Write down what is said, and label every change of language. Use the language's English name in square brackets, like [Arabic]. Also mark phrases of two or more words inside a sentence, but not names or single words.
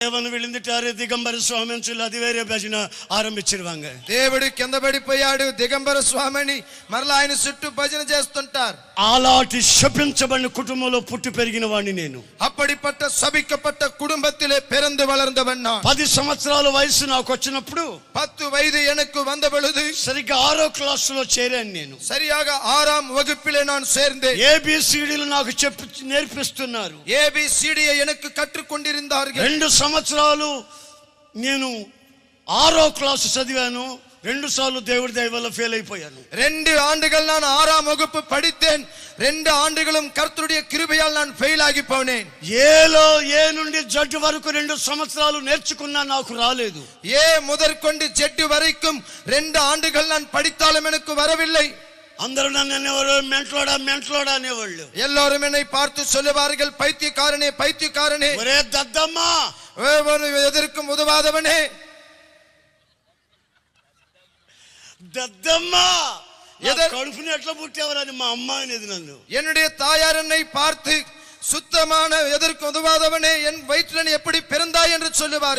[Tamil] தேவன் விழுந்துட்டாரு திகம்பர சுவாமின்னு சொல்லி அது வேற பஜனை ఆరంభించిరుவாங்க. [Telugu] దేవుడు కింద పడిపోయాడు దిగంబర స్వామిని మరలా ఆయన చుట్టూ భజన చేస్తుంటారు. అలాంటి శపించబడిన కుటుంబంలో పుట్టి పెరిగిన వాడిని నేను. [Tamil] அப்படிப்பட்ட சபிக்கப்பட்ட குடும்பத்திலே பிறந்து வளர்ந்தவன் நான். [Telugu] 10 సంవత్సరాల వయసు నాకు వచ్చినప్పుడు [Tamil] 10 వయது எனக்கு வந்த பொழுது [Telugu] సరిగ్గా 6వ క్లాసులో చేరాను నేను. [Tamil] சரியாக 6ஆம் வகுப்பிலே நான் சேர்ந்தேன். [Telugu] ఏబిసిడీలు నాకు చెప్పి నేర్పిస్తున్నారు. [Tamil] ఏబిసిడి எனக்கு கற்றுக் கொண்டிருந்தார்கள். [Telugu] 2 సంవత్సరాలు నేను 6వ క్లాసు చదివాను. 2 సార్లు దేవుడి దయ వల్ల ఫెయిల్ అయిపోయాను. [Tamil] 2 ஆண்டுகள் நான் 6ஆம் வகுப்பு படித்தேன். 2 ஆண்டுகளும் கர்த்தருடைய கிருபையால் நான் ஃபெயில் ஆகி போனேன். [Telugu] ఏ నుండి జడ్ వరకు 2 సంవత్సరాలు నేర్చుకున్నా నాకు రాలేదు. [Tamil] ఏ முதற்கொண்டு ஜெட் வரைக்கும் 2 ஆண்டுகள் நான் படித்தாலும் எனக்கு வரவில்லை. [Telugu] అందరూ నన్ను మెంట్లోడా అనేవాళ్ళు. [Tamil] எல்லாரும் என்னை பார்த்து சொல்லுவார்கள் பைத்தியக்காரனே பைத்தியக்காரனே, ஒரே దద్దమ్మా, எதற்கும் உதவாதவனே, [Telugu] దద్దమ్మా, కడుపుని ఎట్లా పుట్టేవారని మా అమ్మ అనేది నన్ను. [Tamil] என்னுடைய தாயார் என்னை பார்த்து சுத்தமான எதற்கு உதவாதவனே, என் வயிற்றில் எப்படி பிறந்தாய் என்று சொல்லுவார்.